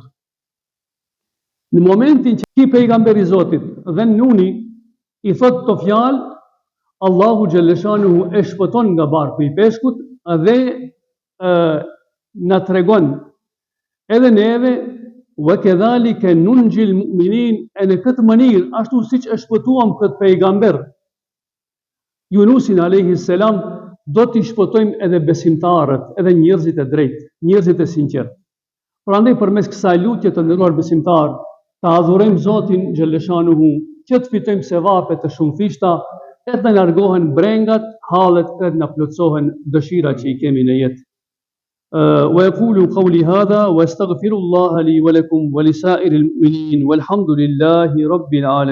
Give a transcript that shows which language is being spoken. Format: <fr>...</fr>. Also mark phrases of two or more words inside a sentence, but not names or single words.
<sq>Në momentin që ki pejgamberi Zotit dhe Nuni i thot të fjalë, Allahu Xhaleshanuhu e shpëton nga barku i peshkut dhe na tregon edhe neve</sq> <ar>وكذلك ننجي المؤمنين,</ar> <sq>e në këtë mënyrë ashtu siç e shpëtuam këtë pejgamber Yunusin</sq> <ar>عليه السلام,</ar> <sq>do t'i shpëtojmë edhe besimtarët, edhe njerëzit e drejtë, njerëzit e sinqertë. Prandaj përmes kësaj lutje të nderuar besimtarë, ta adhurojmë Zotin xhalleshanuhu, që të fitojmë sevape të shumëfishta, e të largohen brengat, hallet e të na plotësohen dëshirat që i kemi në jetë.</sq> <ar>ويقول قولي هذا واستغفر الله لي ولكم ولسائر المؤمنين والحمد لله رب العالمين.</ar>